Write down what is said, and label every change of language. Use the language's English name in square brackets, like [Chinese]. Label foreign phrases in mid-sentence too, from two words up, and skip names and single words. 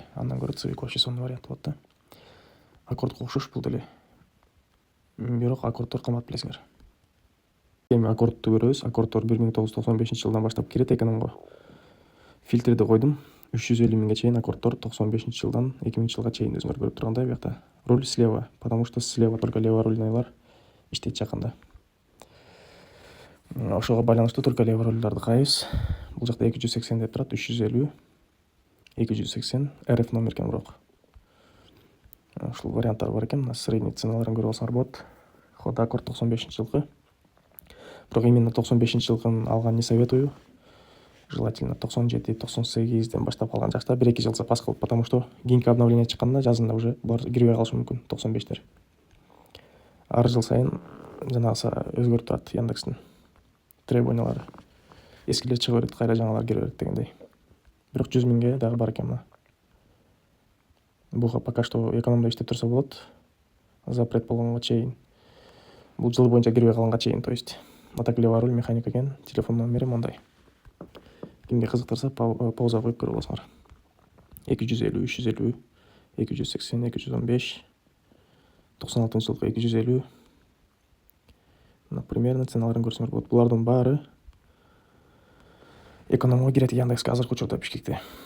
[Kyrgyz] Андан көрө цвик вообще сонун вариант болот да. Аккордко окшош бул деле. Бирок аккордтор кымбат билесиңер. Эми аккордту көрөбүз. Аккордтор 1995-жылдан баштап кирет экономго. Фильтрди койдум. 350 миңге чейин аккордтор 95-жылдан 2000-жылга чейин өзүңөр көрүп тургандай буякта. [Russian] Руль слева, потому что слева только леворульныйлар [Kyrgyz] иштейт жакында. Ошого байланыштуу только леворульдарды кайыбыз. Бул жакта 280 деп турат, 350, 280 RF номер экен бирок. Ушул варианттар бар экен. Мына средний ценаларын көрүп алсаңар болот. Ход аккорд 95-жылкы. Бирок именно 95-жылкын алган [Russian] не советую. [Kyrgyz] Желательно 97-98ден баштап алган жакта 1-2 жыл запас кылып, потому что кийинки обновление чыкканда жазында уже булар кирбей калышы мүмкүн 95дер. Ар жыл сайын жанагысы өзгөрүп турат Яндекстин требованиялары. Эскилер чыга берет, кайра жаңалар кире берет дегендей. Бирок 100 миңге дагы бар экен мына. Буга [Russian] пока что [Kyrgyz] экономдо иштеп турса болот. Запрет болгонго чейин. Бул жыл боюнча кирбей калганга чейин, [Russian] то есть. [Kyrgyz] Атак [Russian] левый руль [Kyrgyz] механик экен. Телефон номери мондай. Кимге кызыктырса пауза коюп көрүп алсаңар. 250, 350, 280, 215, 96-жылкы 250. Примерно ценаларын көрсөңөр болот. Булардын баары экономго кирет Яндекске азыркы учурда Бишкекте.